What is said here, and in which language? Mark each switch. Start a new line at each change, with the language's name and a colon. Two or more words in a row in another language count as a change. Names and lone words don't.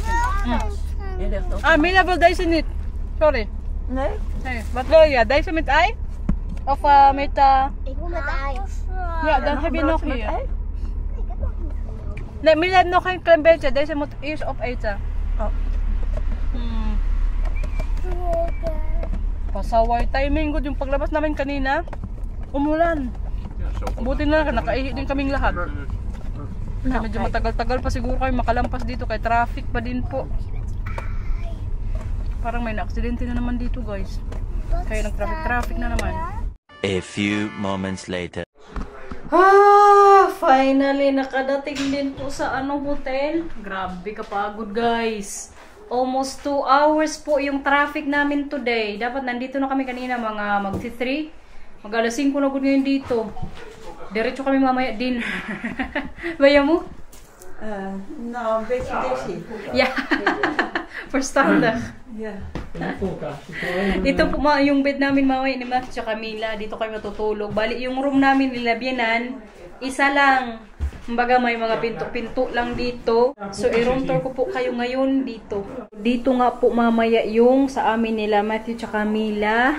Dutch: Hier ligt ook... Mila wil deze niet. Sorry. Nee? Nee. Wat wil je? Deze met ei? Of met... Ik wil met ijs. Ja, dan heb je nog met hier. ei? Ik heb nog niet. Nee, Mila heeft nog een klein beetje. Deze moet eerst opeten. Oh.
Filipino: Pasaway. Timing good yung paglabas namin kanina. Umulan. Buti na lang, nakaihi din kaming lahat. Kaya medyo matagal-tagal pa siguro kayo makalampas dito kay traffic pa din po. Parang may na-aksidente na naman dito guys. Kaya nag-traffic na naman.
English: A few moments later.
Filipino: Finally nakadating din po sa hotel. Grabe kapagod guys.
English: Almost 2 hours
Filipino: po yung traffic namin today. Dapat nandito na kami kanina mga magti-3. Mag-alas 5 na good ngayon dito. Diretso kami mamaya din. Baya mo?
Dutch: Nou, een beetje dizzy. Yeah. Verstandig. Ja.
Filipino: Dito po yung bed namin mamaya ni Max at Camila. Dito kayo matutulog. Bali yung room namin nila Bianan, isa lang. Kumbaga may mga pinto-pinto lang dito. So i-
English: room tour
Filipino: ko po kayo ngayon dito. Dito nga po mamaya yung sa amin nila Matthew at Camila.